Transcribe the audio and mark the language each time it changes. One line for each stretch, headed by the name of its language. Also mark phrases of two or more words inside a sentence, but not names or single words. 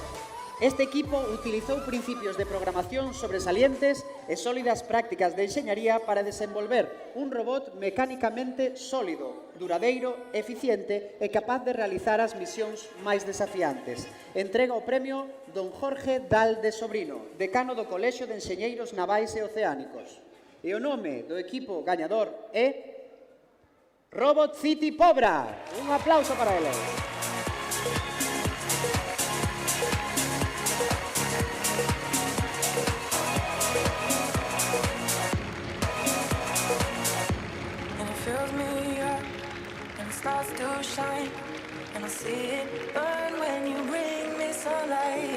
Galician: Este equipo utilizou principios de programación sobresalientes e sólidas prácticas de enxeñaría para desenvolver un robot mecánicamente sólido, duradeiro, eficiente e capaz de realizar as misións máis desafiantes. Entrega o premio don Jorge Dal de Sobrino, decano do Colexio de Enxeñeiros Navais e Oceánicos. E o nome do equipo gañador é Robot City Pobra. Un aplauso para ele.
English: And it fills me up and it starts to shine and I see it burn when you bring me sunlight.